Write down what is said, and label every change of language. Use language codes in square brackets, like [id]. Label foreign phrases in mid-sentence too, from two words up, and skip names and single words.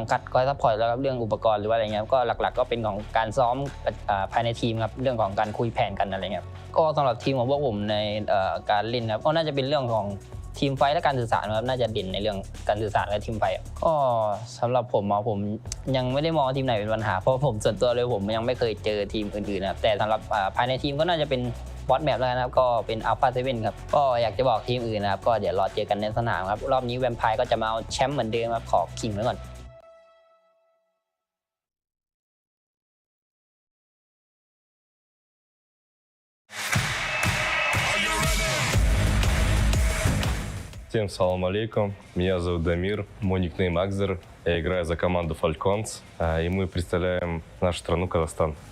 [th] กัดคอยซัพพอร์ตแล้วครับเรื่องอุปกรณ์หรือว่าอะไรเงี้ยก็หลักๆก็เป็นของการซ้อมภายในทีมครับเรื่องของการคุยแผนกันอะไรเงี้ยก็สำหรับทีมของพวกผมในการเล่นครับก็น่าจะเป็นเรื่องของทีมไฟและการสื่อสารครับน่าจะเด่นในเรื่องการสื่อสารและทีมไฟก็สำหรับผมยังไม่ได้มองทีมไหนเป็นปัญหาเพราะผมส่วนตัวเลยผมยังไม่เคยเจอทีมอื่นๆนะครับแต่สำหรับภายในทีมก็น่าจะเป็นบอสแมปแล้วนะครับก็เป็นอัลฟาเซเว่นครับก็อยากจะบอกทีมอื่นนะครับก็เดี๋ยวรอเจอกันในสนามครับรอบนี้แวมไพร์ก็จะมาเอาแชมป์เหมือนเดิมครับขอขิงไว้ก่อน [ru] Всем [ar] سلام عليكم, [ru] меня зовут Дамир, мой никнейм Акзер, я играю за команду Falcons, и мы представляем нашу страну Казахстан.